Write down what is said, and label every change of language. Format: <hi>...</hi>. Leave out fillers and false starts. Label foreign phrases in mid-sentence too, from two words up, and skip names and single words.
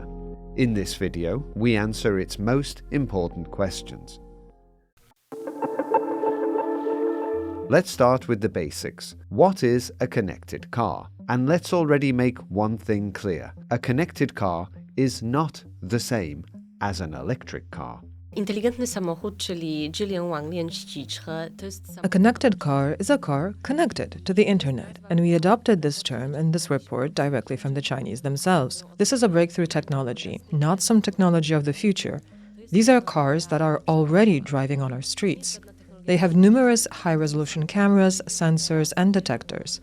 <en>In this video, we answer its most important questions. Let's start with the basics. What is a connected car? And let's already make one thing clear. A connected car is not the same as an electric car.</en> <pl>Inteligentny samochód, czyli</pl> <zh>智联网链汽车,</zh> <pl>to jest</pl> <en>A connected car is a car connected to the internet, and we adopted this term in this report directly from the Chinese themselves. This is a breakthrough technology, not some technology of the future. These are cars that are already driving on our streets. They have numerous high-resolution cameras, sensors, and detectors.</en>